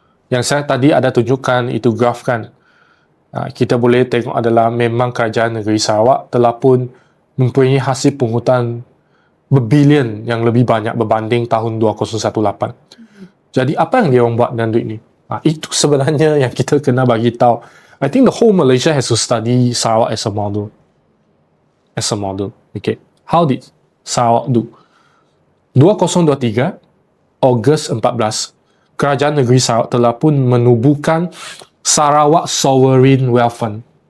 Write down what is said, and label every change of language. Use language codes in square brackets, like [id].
[ms] Yang saya tadi ada tunjukkan, itu graf kan. Kita boleh tengok adalah memang kerajaan negeri Sarawak telah pun mempunyai hasil pungutan berbilion yang lebih banyak berbanding tahun 2018. Jadi apa yang dia orang buat dengan duit ni? Itu sebenarnya yang kita kena bagi tahu. [en] I think the whole Malaysia has to study Sarawak as a model. Okay. How did Sarawak do? [ms] 2023, Ogos 14, Kerajaan Negeri Sarawak telah pun menubuhkan Sarawak Sovereign Wealth Fund.